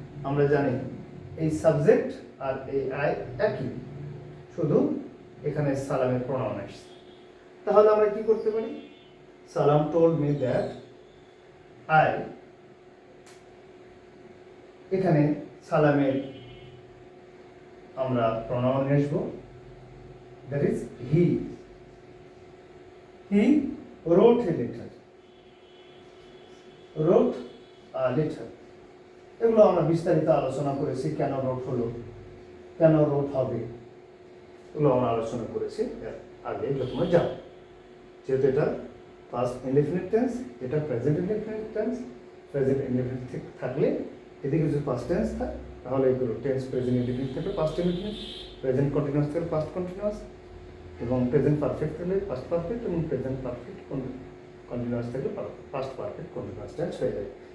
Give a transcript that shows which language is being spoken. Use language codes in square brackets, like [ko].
[bn] আমরা জানি এই সাবজেক্ট আর এই আই একই, শুধু এখানে সালামের প্রোনাউন আসছে। তাহলে আমরা কি করতে পারি? [en] Salam told me that [bn] আই, এখানে সালামের আমরা প্রনাউন নিয়ে আসবো, [en] That is he. He wrote a letter, wrote a letter। [bn] এগুলো আমরা বিস্তারিত আলোচনা করেছি, কেন রোট হলো, কেন রোট হবে, এগুলো আমরা আলোচনা করেছি আগে, এগুলো তোমরা যাও। যেহেতু এটা পাস্ট ইনডেফিনিট টেন্স, এটা present indefinite tense, present indefinite থাকলে এদিকে যদি পাস্ট টেন্স থাকে তাহলে এগুলো টেন্স প্রেজেন্ট ইনডেফিনিট থাকলে পাস্ট ইনডেফিনিট, প্রেজেন্ট কন্টিনিউয়াস থাকলে পাস্ট কন্টিনিউয়াস, এবং প্রেজেন্ট পারফেক্ট থাকলে পাস্ট পারফেক্ট, এবং প্রেজেন্ট পারফেক্ট কন্টিনিউয়াস থাকলে পাস্ট পারফেক্ট কন্টিনিউয়াস টেন্স হয়ে যায়।